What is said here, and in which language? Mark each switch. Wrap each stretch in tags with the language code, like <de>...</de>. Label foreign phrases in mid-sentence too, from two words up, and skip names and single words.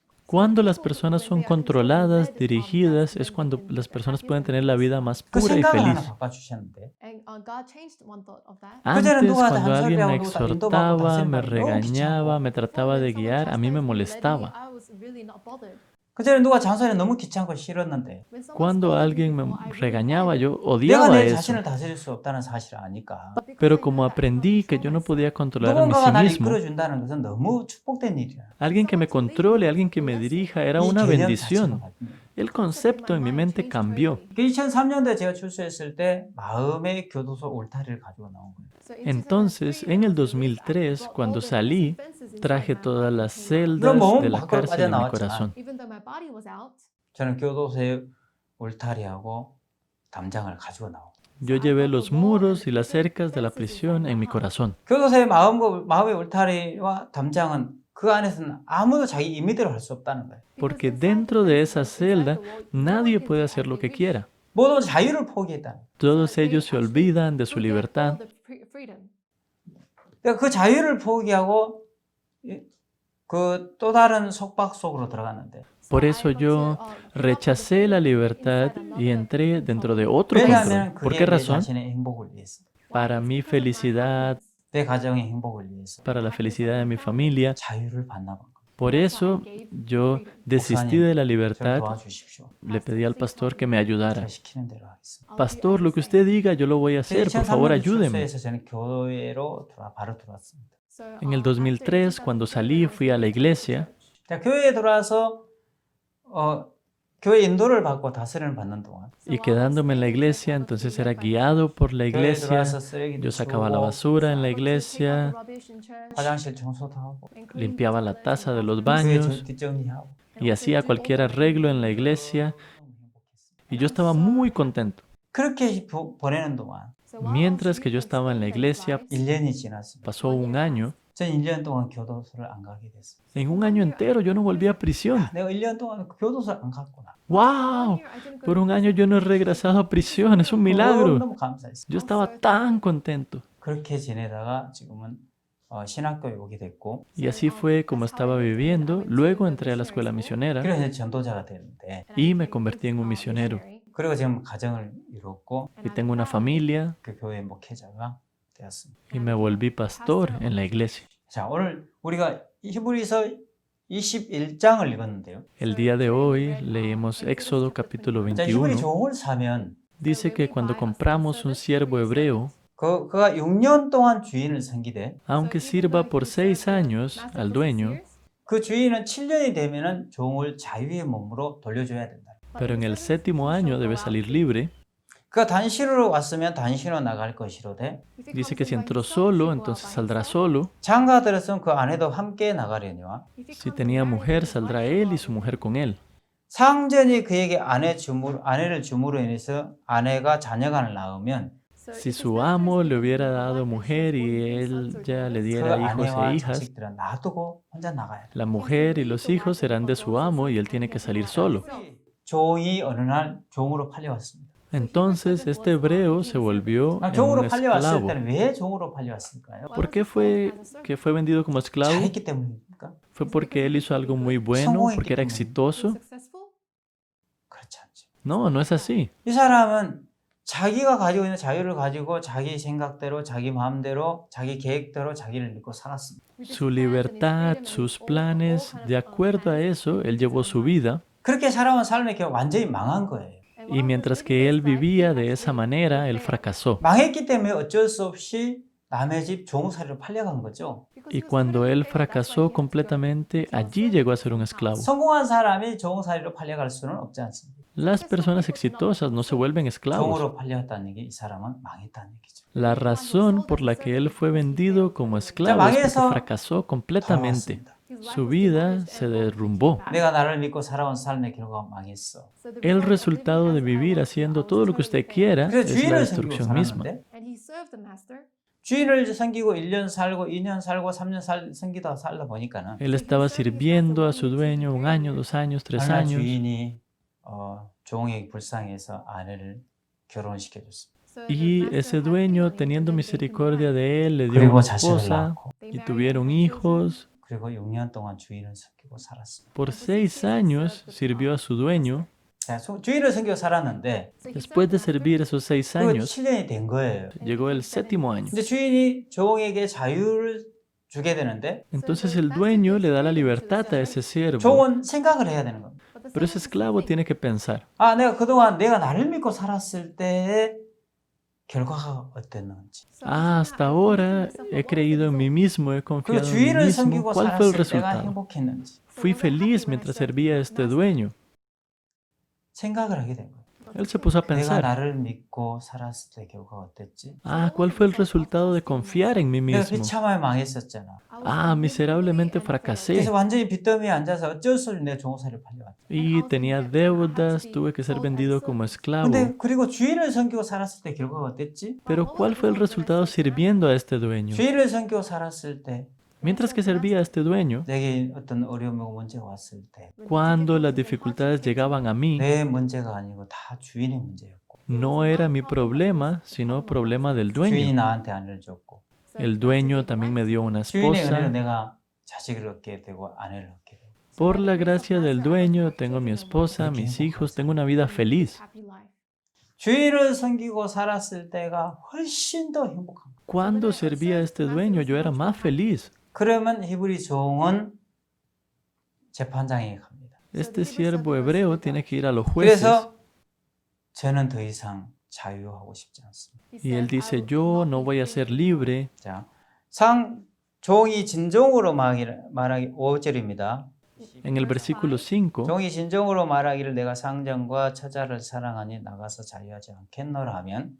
<es>Cuando las personas son controladas, dirigidas, es cuando las personas pueden tener la vida más</es> <ko>그</ko> <es>pura y</es> <ko>생각을</ko> <es>feliz.</es> <ko>하나 바꿔주셨는데</ko> <es>Antes, cuando alguien me exhortaba, me regañaba, me trataba de guiar, a mí me molestaba.</es> <ko>그전에 누가 잔소리 너무 귀찮고 싫었는데</ko> <es>Cuando alguien me regañaba, yo</es> <ko>내가</ko> <es>odiaba</es> <ko>내</ko> <es>eso.</es> <ko>자신을 다스릴 수 없다는 사실을 아니까</ko> <es>Pero como aprendí que yo no podía controlar a mí</es> <ko>누군가가</ko> <es>sí</es> <ko>나를</ko> <es>mismo,</es> <ko>이끌어준다는 것은 너무 축복된 일이야.</ko> <es>alguien que me controle, alguien que me dirija, era</es> <ko>이</ko> <es>una</es> <ko>개념</ko> <es>bendición.</es> <ko>자체가 바뀌는</ko> <es>El concepto en mi mente cambió.</es> <ko>2003년도에 제가 출소했을 때 마음의 교도소 울타리를 가지고 나온 거예요.</ko> <es>Entonces, en el 2003, cuando salí, traje todas las celdas</es> <ko>물론 몸은</ko> <es>de la</es> <ko>밖으로</ko> <es>cárcel en mi</es> <ko>빠져나왔지만</ko> <es>corazón.</es> <ko>저는 교도소의 울타리하고 담장을 가지고 나온 거예요.</ko> <es>Yo llevé los muros y las cercas de la prisión en mi corazón.</es> <ko>교도소의 마음의 울타리와 담장은 그 안에서는 아무도 자기 임의대로 할 수 없다는 거예요.</ko> <es>Porque dentro de esa celda nadie puede hacer lo que quiera.</es> <ko>모두 자유를 포기했다는 거예요.</ko> <es>Todos ellos se olvidan de su libertad.</es> <ko>그러니까 그 자유를 포기하고 그 또 다른 속박 속으로 들어갔는데</ko> <es>Por eso yo rechacé la libertad y entré dentro de otro control.</es> <ko>왜냐하면</ko> <es>¿Por</es> <ko>그게</ko> <es>qué</es> <ko>내</ko> <es>razón?</es> <ko>자신의 행복을 위해서,</ko> <es>Para mi felicidad,</es> <ko>내 가정의 행복을 위해서</ko> <es>para la felicidad de mi familia.</es> <ko>자유를 반납한 거예요.</ko> <es>Por eso yo desistí de la</es> <ko>저를</ko> <es>libertad.</es> <ko>도와주십시오.</ko> <es>Le pedí al pastor que me ayudara.</es> <ko>제가 시키는 대로 하겠습니다.</ko> <es>Pastor, lo que usted diga, yo lo voy a hacer. Por favor,</es> <ko>2003년</ko> <es>ayúdeme.</es> <ko>출소해서 저는 교회로 바로 들어왔습니다.</ko> <es>En el 2003, cuando salí, fui a la iglesia.</es> <ko>자, 교회에 들어와서 교회 인도를 받고 다스림을 받는 동안</ko> <es>Y quedándome en la iglesia, entonces era guiado por la</es> <ko>교회에</ko> <es>iglesia.</es> <ko>들어와서 쓰레기도</ko> <es>Yo sacaba la</es> <ko>치우고</ko> <es>basura en la iglesia,</es> <ko>화장실 청소도 하고</ko> <es>limpiaba la taza de los</es> <ko>교회</ko> <es>baños</es> <ko>뒷정리하고</ko> <es>y hacía cualquier arreglo en la iglesia. Y yo estaba muy contento.</es> <ko>그렇게 보내는 동안</ko> <es>Mientras que yo estaba en la iglesia,</es> <ko>1년이 지났습니다.</ko> <es>pasó un año.</es> <ko>전 1년 동안 교도소를 안 가게 됐어요.</ko> <es>En un año entero yo no volví a prisión.</es> <ko>내가 1년 동안 교도소를 안 갔구나.</ko> <es>¡Wow! Por un año yo no he regresado a prisión. Es un milagro.</es> <ko>너무 감사했어요.</ko> <es>Yo estaba tan contento.</es> <ko>그렇게 지내다가 지금은 신학교에 오게 됐고</ko> <es>Y así fue como estaba viviendo. Luego entré a la escuela misionera</es> <ko>그래서 이제 전도자가 됐는데</ko> <es>y me convertí en un misionero.</es> <ko>그리고 지금 가정을 이뤘고</ko> <es>Y tengo una familia</es> <ko>그 교회 목회자가 되었습니다.</ko> <es>y me volví pastor en la iglesia.</es> <ko>자, 오늘 우리가 히브리서 21장을 읽었는데요.</ko> <es>El día de hoy leemos Éxodo capítulo</es> <ko>자, 히브리</ko> <es>21.</es> <ko>종을 사면</ko> <es>Dice que cuando compramos un siervo hebreo,</es> <ko>그가 6년 동안 주인을 섬기되</ko> <es>aunque sirva por 6 años al dueño,</es> <ko>그 주인은 7년이 되면은 종을 자유의 몸으로 돌려줘야 된다.</ko> <es>pero en el 7º año debe salir libre.</es> <ko>그가 단신으로 왔으면 단신으로 나갈 것이로되</ko> <es>Dice que si entró solo, entonces saldrá solo.</es> <ko>장가 들었으면 그 아내도 함께 나가려니와</ko> <es>Si tenía mujer, saldrá él y su mujer con él.</es> <ko>상전이 그에게 아내를 줌으로 인해서 아내가 자녀간을 낳으면</ko> <es>Si su amo le hubiera dado mujer y él ya le</es> <ko>그</ko> <es>diera hijos e</es> <ko>아내와</ko> <es>hijas,</es> <ko>자식들은 놔두고 혼자 나가야 돼.</ko> <es>la mujer y los hijos serán de su amo y él tiene que salir solo.</es> <ko>종이 어느 날 종으로 팔려왔습니다.</ko> <es>Entonces este hebreo se volvió en un</es> <ko>종으로 팔려왔을</ko> <es>esclavo.</es> <ko>때는 왜 종으로 팔려왔을까요?</ko> <es>¿Por qué fue que fue vendido como esclavo? 잘했기 때문입니까? ¿Fue porque él hizo algo muy bueno? ¿Porque era exitoso?</es> <ko>그렇지 않죠.</ko> <es>No, no es así.</es> <ko>이 사람은 자기가 가지고 있는 자유를 가지고 자기 생각대로 자기 마음대로 자기 계획대로 자기를 믿고 살았습니다.</ko> <es>Su libertad, sus planes, de acuerdo a eso, él llevó su vida.</es> <ko>그렇게 살아온 삶의 결과 완전히 망한 거예요.</ko> <es>Y mientras que él vivía de esa manera, él fracasó.</es> <ko>망했기 때문에 어쩔 수 없이 남의 집 종살이로 팔려간 거죠.</ko> <es>Y cuando él fracasó completamente, allí llegó a ser un esclavo.</es> <ko>성공한 사람이 종살이로 팔려갈 수는 없지 않습니다.</ko> <es>Las personas exitosas no se vuelven esclavos.</es> <ko>종으로 팔렸다는 얘기 이 사람은 망했다는 얘기죠.</ko> <es>La razón por la que él fue vendido como esclavo es porque fracasó completamente. Su vida se derrumbó.</es> <ko>내가 나를 믿고 살아온 삶의 결과가 망했어.</ko> <es>El resultado de vivir haciendo todo lo que usted quiera</es> <ko>그래서</ko> <es>es la</es> <ko>주인을 섬기고</ko> <es>destrucción misma.</es> <ko>살았는데 주인을 섬기고 1년 살고 2년 살고 3년 살다 보니까는</ko> <es>Él estaba sirviendo a su dueño 1 año, 2 años, 3</es> <ko>하나</ko> <es>años.</es> <ko>주인이 종이 불쌍해서 아내를 결혼시켜줬습니다.</ko> <es>Y ese dueño, teniendo misericordia de él, le dio una</es> <ko>그리고 자식을</ko> <es>esposa</es> <ko>낳고</ko> <es>y tuvieron hijos.</es> <ko>그리고 6년 동안 주인을 섬기고 살았습니다.</ko> <es>Por 6 años sirvió a su dueño.</es> <ko>자, 주인을 섬기고 살았는데</ko> <es>Después de servir esos 6</es> <ko>그</ko> <es>años,</es> <ko>7년이 된 거예요.</ko> <es>llegó el 7º año.</es> <ko>이제 주인이 종에게 자유를 주게 되는데</ko> <es>Entonces el dueño le da la libertad a ese siervo.</es> <ko>종은 생각을 해야 되는 겁니다.</ko> <es>Pero ese esclavo tiene que pensar,</es> <ko>아, 내가 그동안 내가 나를 믿고 살았을 때의 결과가 어땠는지.</ko> <es>hasta ahora he creído en mí mismo, he</es> <ko>그리고</ko> <es>confiado en mí</es> <ko>주인을</ko> <es>mismo.</es> <ko>섬기고</ko> <es>¿Cuál fue el</es> <ko>살았을 때가</ko> <es>resultado?</es> <ko>행복했는지</ko> <es>Fui feliz mientras servía a este dueño.</es> <ko>생각을 하게 된 거예요.</ko> <es>Él se puso a</es> <ko>내가</ko> <es>pensar,</es> <ko>나를 믿고 살았을 때 결과가 어땠지?</ko> <es>¿cuál fue el resultado de confiar en mí</es> <ko>내가</ko> <es>mismo?</es> <ko>비참하게 망했었잖아.</ko> <es>Miserablemente fracasé</es> <ko>그래서 완전히 빚더미에 앉아서 어쩔 수 없이 내 종살이를 팔려왔다.</ko> <es>y tenía deudas, tuve que ser vendido como esclavo.</es> <ko>근데 그리고 주인을 섬기고 살았을 때 결과가 어땠지?</ko> <es>Pero ¿cuál fue el resultado sirviendo a este dueño?</es> <ko>주인을 섬기고 살았을 때</ko> <es>Mientras que servía a este dueño,</es> <ko>내게 어떤 어려움이고 문제가 왔을 때 내</ko> <es>cuando las dificultades llegaban a mí,</es> <ko>문제가 아니고 다 주인의 문제였고</ko> <es>no era mi problema, sino problema del</es> <ko>주인이</ko> <es>dueño.</es> <ko>나한테 아내를 줬고</ko> <es>El dueño también me dio una</es> <ko>주인의 은혜로</ko> <es>esposa.</es> <ko>내가 자식을 얻게 되고 아내를 얻게 되고</ko> <es>Por la gracia del dueño, tengo mi esposa, mis hijos, tengo una vida feliz.</es> <ko>주인을 섬기고 살았을 때가 훨씬 더 행복한 거예요.</ko> <es>Cuando servía a este dueño, yo era más feliz.</es> <ko>그러면 히브리 종은 재판장에 갑니다.</ko> <es>Este siervo hebreo tiene que ir a los jueces</es> <ko>그래서 저는 더 이상 자유하고 싶지 않습니다.</ko> <es>y él dice, yo no voy a ser libre.</es> <ko>자, 종이 진정으로 말하기 5절입니다.</ko> <es>En el versículo 5,</es> <ko>종이 진정으로 말하기를 내가 상전과 처자를 사랑하니 나가서 자유하지 않겠노라 하면</ko>